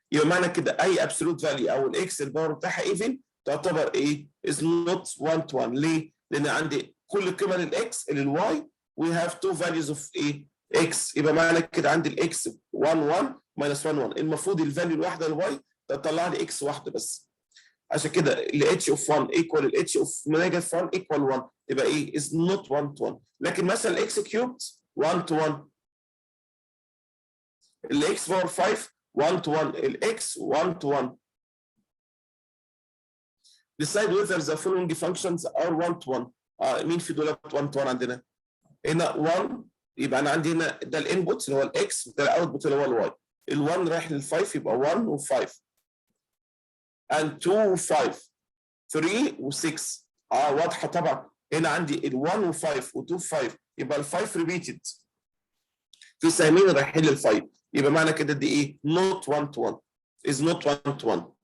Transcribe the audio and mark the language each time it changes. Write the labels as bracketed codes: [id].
[ar] يبقى معنى كده اي ابسولوت فاليو او الاكس الباور بتاعها ايفن تعتبر ايه؟ از نوت 1-to-1. ليه؟ لان عندي كل قيمه للاكس للواي وي هاف تو فاليوز اوف ايه؟ اكس. يبقى معنى كده عندي الاكس 1 1 ماينس 1 1. المفروض الفاليو الواحده للواي تطلع لي اكس واحده بس. عشان كده [en] ال h of 1 equal ال h of negative 1 equal 1. [ar] يبقى ايه؟ [en] is not 1-to-1. [ar] لكن مثلا [en] ال x cubed 1-to-1. ال x power 5 1-to-1. ال x 1-to-1. decide whether the following functions are 1-to-1. [ar] مين في دول 1-to-1 عندنا؟ هنا 1 يبقى انا عندي هنا ده الانبوت اللي هو الاكس وده الاوتبوت اللي هو الواي. ال1 رايح لل5 يبقى 1 و5 and 2 و5 3 و6. واضحه طبعا. هنا عندي ال1 و5 و2 و5 يبقى ال5 ريبيتد في سهمين رايحين لل5. يبقى معنى كده دي ايه؟ [en] not 1-to-1 is not 1-to-1.